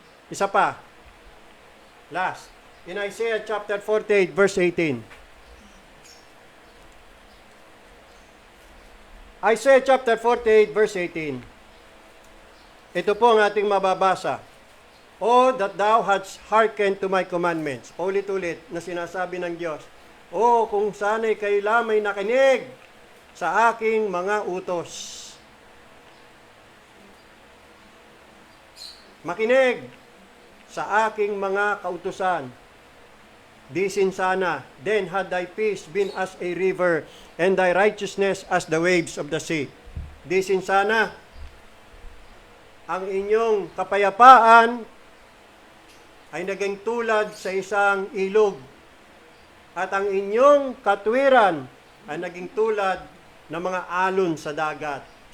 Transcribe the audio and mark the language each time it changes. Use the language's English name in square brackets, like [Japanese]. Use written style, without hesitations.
[Filipino] Isa pa. [English] Last. In Isaiah chapter 48, verse 18. Isaiah chapter 48, verse 18. [Filipino] Ito po ang ating mababasa. [English] Oh, that thou hadst hearkened to my commandments. [Filipino] Paulit-ulit na sinasabi ng Diyos. Oh, kung sana'y kayo lamay nakinig sa aking mga utos. Makinig sa aking mga kautusan. Disin sana, [English] then had thy peace been as a river, and thy righteousness as the waves of the sea. [Filipino] Disin sana, ang inyong kapayapaan ay naging tulad sa isang ilog, at ang inyong katwiran ay naging tulad ng mga alon sa dagat.